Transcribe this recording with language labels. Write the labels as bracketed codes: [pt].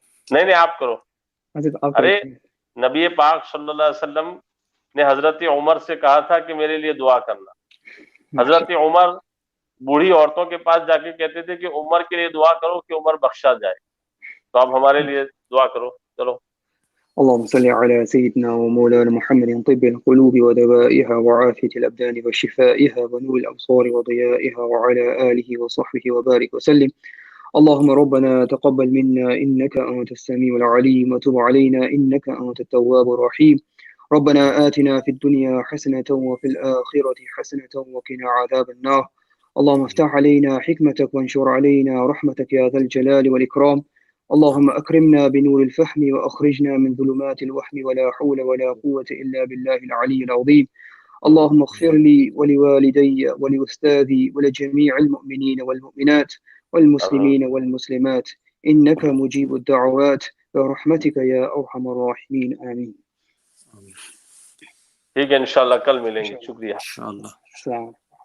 [ur] نہیں آپ کرو. حضرت آپ ارے نبی پاک صلی اللہ علیہ وسلم نے حضرت عمر سے کہا تھا کہ میرے لیے دعا کرنا. حضرت عمر بوڑھی عورتوں کے پاس جا کے کہتے تھے کہ عمر کے لیے دعا کرو کہ عمر بخشا جائے. تو آپ ہمارے لیے دعا کرو. چلو. [ar] اللهم صل على سيدنا ومولانا محمد طب القلوب ودوائها وعافية الأبدان وشفائها ونور الأبصار وضيائها وعلى آله وصحبه وبارك وسلم. اللهم ربنا تقبل منا إنك أنت السميع العليم وتب علينا إنك أنت التواب الرحيم. ربنا آتنا في الدنيا حسنة وفي الآخرة حسنة وقنا عذاب النار. اللهم افتح علينا حكمتك وانشر علينا رحمتك يا ذا الجلال والإكرام. اللهم أكرمنا بنور الفهم وأخرجنا من ظلمات الوهم ولا حول ولا قوة إلا بالله العلي العظيم. اللهم اغفر لي ولوالدي ولأستاذي ولجميع المؤمنين والمؤمنات والمسلمين والمسلمات إنك مجيب الدعوات برحمتك يا أرحم الراحمين آمين. [ur] ٹھیک ہے انشاءاللہ کل ملیں گے. شکریہ. انشاءاللہ. السلام علیکم.